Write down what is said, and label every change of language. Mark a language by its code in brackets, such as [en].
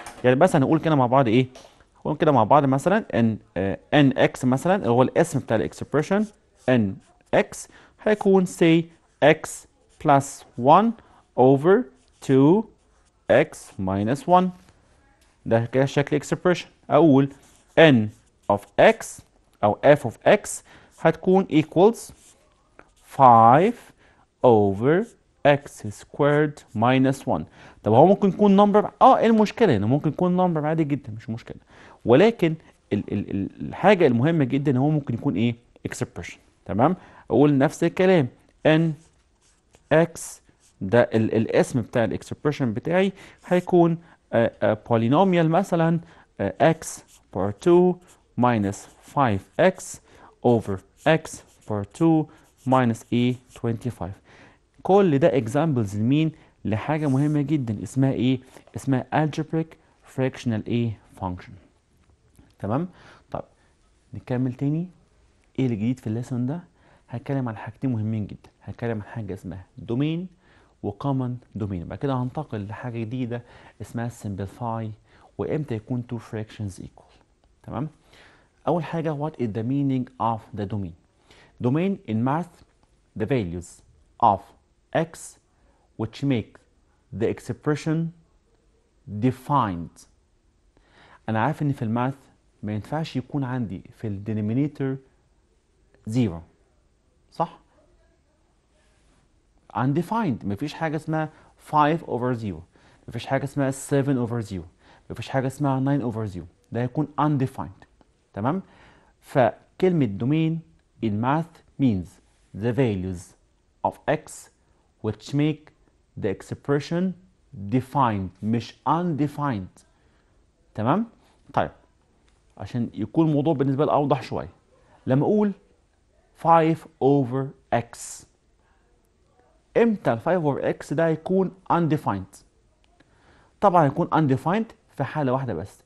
[ar] يعني بس هنقول كده مع بعض ايه؟ هنقول كده مع بعض مثلا ان ان اكس مثلا اللي هو الاسم بتاع الاكسبريشن ان اكس هيكون say [en] x plus 1 over 2 x minus 1. [ar] ده كده شكل expression. اقول [en] n of x او f of x [ar] هتكون [en] equals 5 over x squared minus 1. [ar] طب هو ممكن يكون نمبر، ايه المشكله هنا؟ ممكن يكون نمبر عادي جدا مش مشكله، ولكن الحاجه المهمه جدا ان هو ممكن يكون ايه؟ expression. تمام. اقول نفس الكلام n x، ده الاسم بتاع الاكسبريشن بتاعي هيكون [en] polynomial مثلا x power 2 minus 5x over x power 2 minus 25. [ar] كل ده examples لمين؟ لحاجة مهمة جدا اسمها ايه؟ اسمها [en] algebraic fractional function. [ar] تمام؟ طب نكمل تاني. ايه الجديد في الليسون ده؟ هتكلم عن حاجتين مهمين جدا. هتكلم عن حاجة اسمها دومين وكومن دومين. بعد كده هنتقل لحاجة جديدة اسمها simplify، وامتى يكون [en] two fractions equal. تمام؟ [ar] أول حاجة [en] what is the meaning of the domain؟ domain in math the values of x which make the expression defined. [ar] أنا عارف إن في الماث ما ينفعش يكون عندي في الدينومينيتور زيرو، صح؟ [en] undefined. [ar] مفيش حاجة اسمها [en] 5 over 0، [ar] مفيش حاجة اسمها [en] 7 over 0، [ar] مفيش حاجة اسمها [en] 9 over 0. [ar] ده هيكون undefined. [en] تمام؟ [ar] فكلمة [en] domain in math means the values of x which make the expression defined [ar] مش [en] undefined. [ar] تمام؟ طيب عشان يكون الموضوع بالنسبة لي أوضح شوية، لما أقول [en] 5 over x، [ar] امتى ال 5 over x ده يكون undefined؟ طبعا يكون undefined في حالة واحدة بس.